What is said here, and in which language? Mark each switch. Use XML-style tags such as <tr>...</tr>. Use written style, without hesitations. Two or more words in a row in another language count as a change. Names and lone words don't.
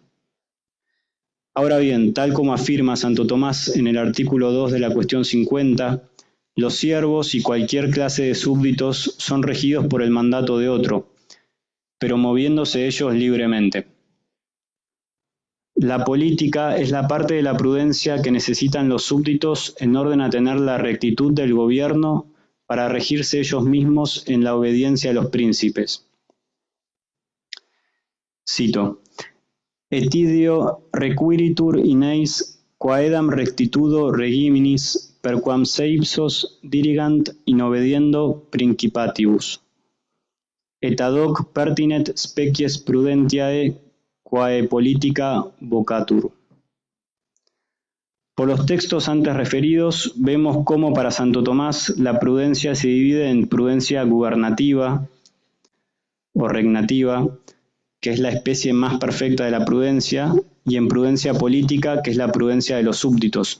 <es>Ahora bien, tal como afirma Santo Tomás en el artículo 2 de la cuestión 50, los siervos y cualquier clase de súbditos son regidos por el mandato de otro, pero moviéndose ellos libremente. La política es la parte de la prudencia que necesitan los súbditos en orden a tener la rectitud del gobierno para regirse ellos mismos en la obediencia a los príncipes. Cito.</es> <la>Etidio requiritur in eis quaedam rectitudo regiminis perquam seipsos dirigant in obediendo principatibus. Et ad hoc pertinet species prudentiae quae politica vocatur.</la> <es>Por los textos antes referidos, vemos cómo para Santo Tomás la prudencia se divide en prudencia gubernativa o regnativa, que es la especie más perfecta de la prudencia, y en prudencia política, que es la prudencia de los súbditos.</es>